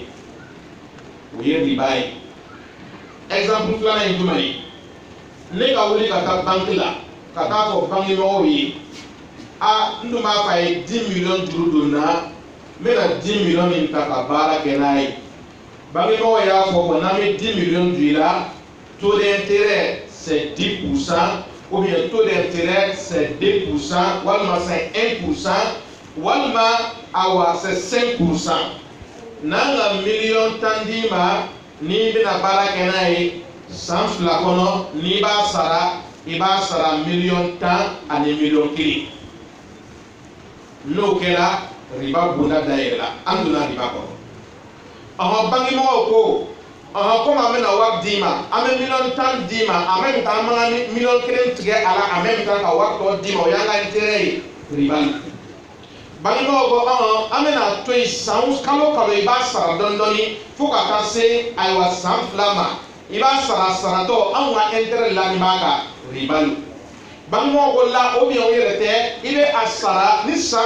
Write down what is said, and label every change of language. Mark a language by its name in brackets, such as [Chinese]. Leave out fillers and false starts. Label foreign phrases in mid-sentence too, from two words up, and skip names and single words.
[Bambara] o ye riba ye exemple filanan ye jumɛn ye ne ka wuli ka taa banque la ka taa fɔ banquemɔgɔw ye n dun b'a fɛ a ye 10 millions juru don n na n bɛna 10 millions min ta ka baara kɛ n'a ye banquemɔgɔw y'a fɔ bon n'an bɛ 10 millions don i la [French] taux d'intérêt c'est 10% ou bien taux d'intérêt c'est 2% [Bambara] walima [French] c'est 1% [Bambara] walima awa [French] c'est 5%. [Bambara] N'an ka 1,000,000 d'i ma n'i bɛna baara kɛ n'a ye san 2 kɔnɔ n'i b'a sara i b'a sara 1,010,000 ani 1,000,000. N'o kɛra riba bonda dayɛlɛ la an donna riba kɔnɔ banquemɔgɔw ko comme an bɛna wari d'i ma an bɛ 1,010,000 d'i ma [French] en même temps [Bambara] an b'an ka 1,000,000 tigɛ a la [French] en même temps [Bambara] ka wari tɔ d'i ma o y'an ka intérêt ye riba la banquemɔgɔw ko an bɛna to yen san kalo kalo i b'a sara dɔɔni dɔɔni fo ka taa se ayiwa san 2 ma i b'a sara saratɔ anw ka intérêt la nin b'a kan riba la banquemɔgɔw ko la [French] ou bien [Bambara] o yɛrɛ tɛ i bɛ a sara ni san